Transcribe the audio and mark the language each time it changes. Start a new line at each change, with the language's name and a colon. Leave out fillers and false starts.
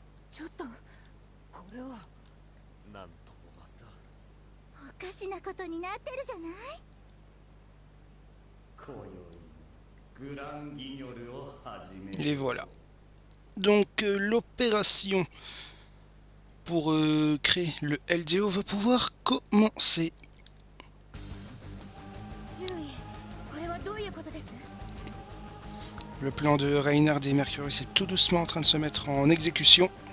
Japanese: ちょっとこれはなんともまたおかしなことになってるじゃない今宵グランギニョルを始める
French: Les voilà. Donc l'opération pour créer le LDO va pouvoir commencer.
Japanese: 注意これはどういうことです
French: Le plan de Reynard et Mercurius est tout doucement en train de se mettre en exécution.